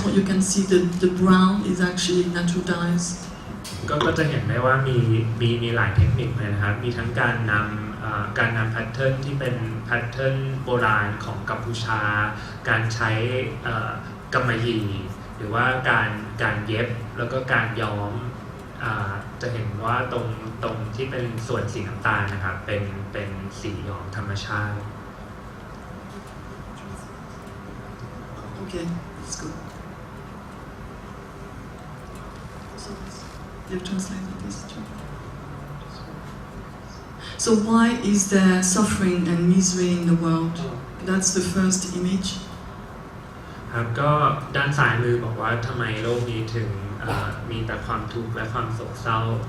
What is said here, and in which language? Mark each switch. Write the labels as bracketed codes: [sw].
[en] What you can see the brown is actually natural dyes. [th] ก็จะเห็นได้ว่ามีหลายเทคนิคเลยนะครับมีทั้งการนำแพทเทิร์นที่เป็นแพทเทิร์นโบราณของกัมพูชาการใช้กำมะหยี่หรือว่าการเย็บแล้วก็การย้อมจะเห็นว่าตรงที่เป็นส่วนสีน้ำตาลนะครับเป็นสีย้อมธรรมชาติ [en] Okay, let's go. So you translate this too. So why is there suffering and misery in the world? That's the first image. [th] ครับก็ด้านซ้ายมือบอกว่าทำไมโลกนี้ถึงมีแต่ความทุกข์และความโศกเศร้า